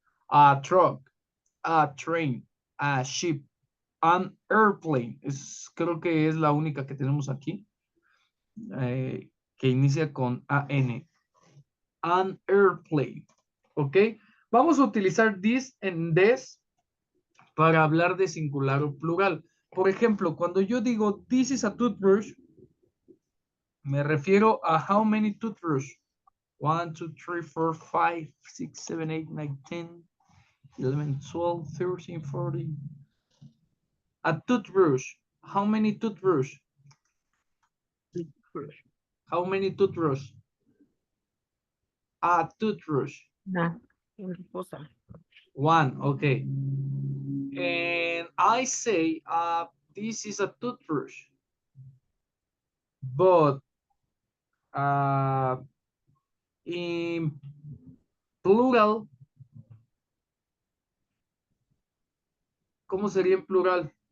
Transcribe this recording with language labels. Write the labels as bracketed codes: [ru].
[en] A truck, a train, a ship, an airplane. [es] Creo que es la única que tenemos aquí, que inicia con AN. [en] An airplane, [es] ¿ok? Vamos a utilizar [en] this and this [es] para hablar de singular o plural. Por ejemplo, cuando yo digo [en] this is a toothbrush, [es] me refiero a [en] how many toothbrush. 1, 2, 3, 4, 5, 6, 7, 8, 9, 10, 11, 12, 13, 14. A toothbrush. How many toothbrush? How many toothbrush? A toothbrush. [es] Una cosa. [en] One, okay. And I say, this is a toothbrush. But in plural, [es] ¿cómo sería en plural?